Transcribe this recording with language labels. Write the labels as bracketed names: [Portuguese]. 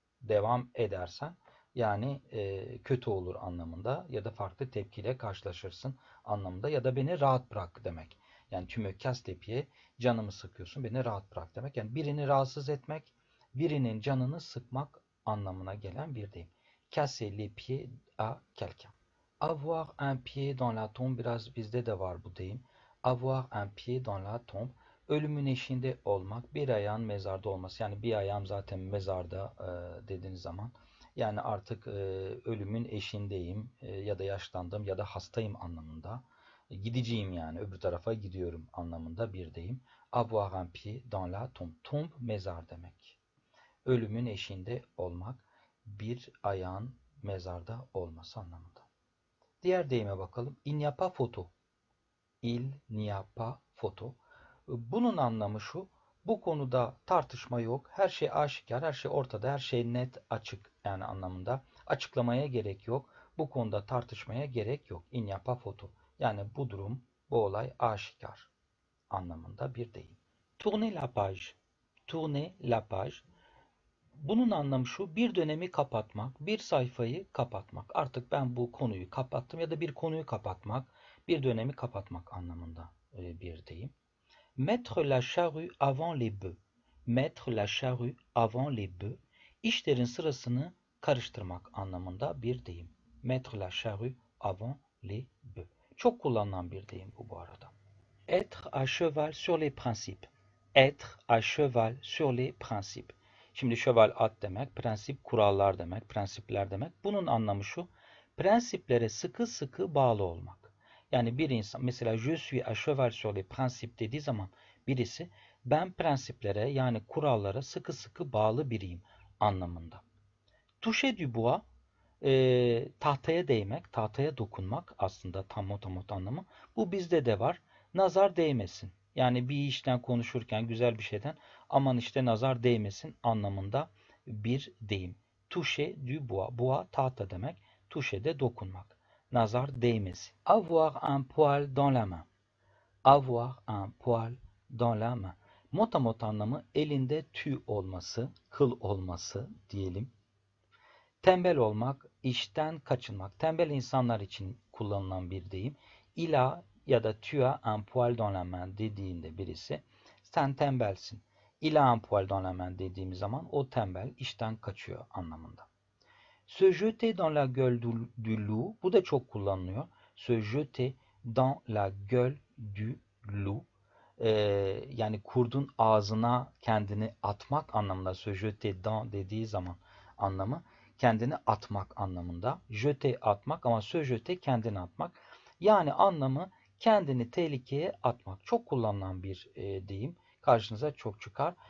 [Turkish] Devam edersen yani kötü olur anlamında ya da farklı tepkiyle karşılaşırsın anlamında ya da beni rahat bırak demek. Yani [French] tu me casses les pieds, [Turkish] canımı sıkıyorsun, beni rahat bırak demek. Yani birini rahatsız etmek, birinin canını sıkmak anlamına gelen bir deyim. [French] Casser les pieds à quelqu'un. Avoir un pied dans la tombe, [Turkish] biraz bizde de var bu deyim. [French] Avoir un pied dans la tombe. [Turkish] Ölümün eşiğinde olmak, bir ayağın mezarda olması. Yani bir ayağım zaten mezarda dediğiniz zaman. Yani artık ölümün eşiğindeyim ya da yaşlandım ya da hastayım anlamında. Gideceğim, yani öbür tarafa gidiyorum anlamında bir deyim. [French] Avoir un pied dans la tombe. [Turkish] Tombe mezar demek. Ölümün eşiğinde olmak, bir ayağın mezarda olması anlamında. Diğer deyime bakalım. [French] Il n'y a pas photo. Il n'y a pas photo. [Turkish] Bunun anlamı şu: bu konuda tartışma yok. Her şey aşikar, her şey ortada, her şey net, açık, yani anlamında. Açıklamaya gerek yok. Bu konuda tartışmaya gerek yok. [French] Il n'y a pas photo. [Turkish] Yani bu durum, bu olay aşikar anlamında bir deyim. [French] Tourner la page. Tourner la page. [Turkish] Bunun anlamı şu: bir dönemi kapatmak, bir sayfayı kapatmak. Artık ben bu konuyu kapattım ya da bir konuyu kapatmak, bir dönemi kapatmak anlamında bir deyim. [French] Mettre la charrue avant les bœufs. Mettre la charrue avant les bœufs. [Turkish] İşlerin sırasını karıştırmak anlamında bir deyim. [French] Mettre la charrue avant les bœufs. [Turkish] Çok kullanılan bir deyim bu arada. [French] Être à cheval sur les principes. Être à cheval sur les principes. [Turkish] Şimdi cheval at demek, prensip kurallar demek, prensipler demek. Bunun anlamı şu: prensiplere sıkı sıkı bağlı olmak. Yani bir insan mesela [French] je suis à cheval sur les principes [Turkish] dediği zaman birisi ben prensiplere, yani kurallara sıkı sıkı bağlı biriyim anlamında. [French] Toucher du bois, [Turkish] tahtaya değmek, tahtaya dokunmak aslında tam motamot anlamı. Bu bizde de var. Nazar değmesin. Yani bir işten konuşurken, güzel bir şeyden, aman işte nazar değmesin anlamında bir deyim. [French] Toucher du bois. [Turkish] Bois tahta demek. Toucher de dokunmak. Nazar değmesin. [French] Avoir un poil dans la main. Avoir un poil dans la main. [Turkish] Motamot anlamı elinde tüy olması, kıl olması diyelim. Tembel olmak, işten kaçınmak. Tembel insanlar için kullanılan bir deyim. İla ya da [French] tu as un poil dans la main [Turkish] dediğinde birisi sen tembelsin. [French] Il a un poil dans la main [Turkish] dediğimiz zaman o tembel, işten kaçıyor anlamında. [French] Se jeter dans la gueule du loup, [Turkish] bu da çok kullanılıyor. [French] Se jeter dans la gueule du loup. [Turkish] Yani kurdun ağzına kendini atmak anlamında. [French] Se jeter dans [Turkish] dediği zaman anlamı kendini atmak anlamında. Jeter atmak ama se jeter kendini atmak. Yani anlamı kendini tehlikeye atmak. Çok kullanılan bir deyim. Karşınıza çok çıkar.